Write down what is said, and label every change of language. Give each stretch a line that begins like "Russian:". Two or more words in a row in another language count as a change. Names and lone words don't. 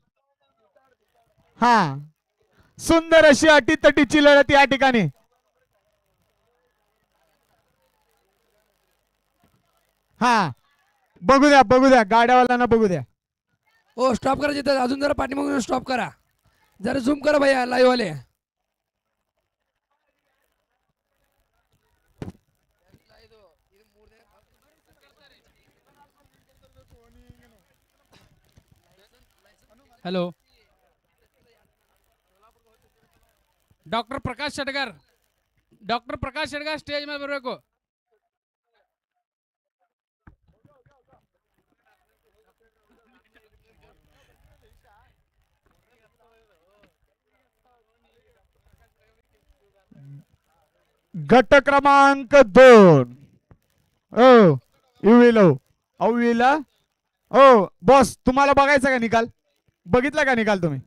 Marathi: हा सुंदर अशी अटीतटीची लढत या ठिकाणी. हा बघू द्या गाड्यावाल्यांना बघू द्या. हो स्टॉप करा जिथं अजून जरा पाठीमागून स्टॉप करा जरा झूम करा भैया लाईव्ह वाले.
Kannada: ಹಲೋ ಡಾಕ್ಟರ್ ಪ್ರಕಾಶ್ ಶೆಟ್ಗಾರ್ ಸ್ಟೇಜ್ ಮೇಲೆ ಬರಬೇಕು.
Marathi: गट क्रमांक 2 ओ ओ बॉस तुम्हाला बघायचा का निकाल बघितला का निकाल तुम्ही.